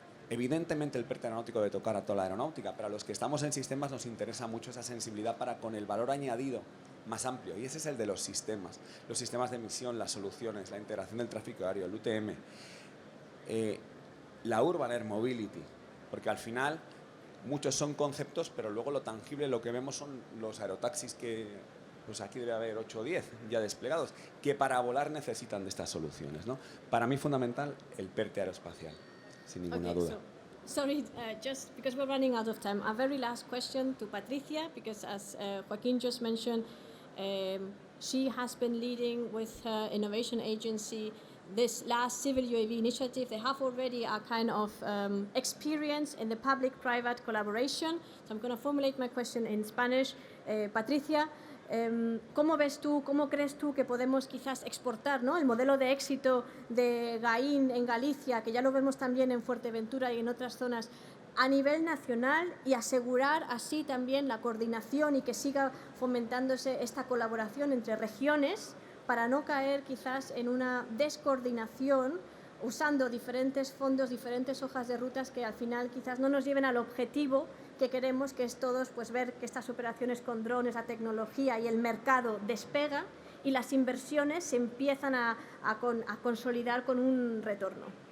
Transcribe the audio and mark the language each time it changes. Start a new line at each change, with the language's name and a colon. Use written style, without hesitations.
Spanish: Evidentemente el PERTE aeronáutico debe tocar a toda la aeronáutica, pero a los que estamos en sistemas nos interesa mucho esa sensibilidad para con el valor añadido más amplio, y ese es el de los sistemas de emisión, las soluciones, la integración del tráfico aéreo, el UTM, la Urban Air Mobility, porque al final muchos son conceptos, pero luego lo tangible, lo que vemos son los aerotaxis que, pues aquí debe haber 8 o 10 ya desplegados, que para volar necesitan de estas soluciones, ¿no? Para mí fundamental el PERTE aeroespacial, sin ninguna duda.
English: Sorry, just because we're running out of time, a very last question to Patricia, because as Joaquin just mentioned, she has been leading with her innovation agency this last civil UAV initiative. They have already a kind of experience in the public-private collaboration. So I'm going to formulate my question in Spanish.
Spanish: Patricia, ¿cómo ves tú, cómo crees tú que podemos quizás exportar, ¿no?, el modelo de éxito de GAIN en Galicia, que ya lo vemos también en Fuerteventura y en otras zonas, a nivel nacional, y asegurar así también la coordinación y que siga fomentándose esta colaboración entre regiones, para no caer quizás en una descoordinación usando diferentes fondos, diferentes hojas de rutas que al final quizás no nos lleven al objetivo que queremos, que es todos pues ver que estas operaciones con drones, la tecnología y el mercado despega y las inversiones se empiezan a consolidar con un retorno.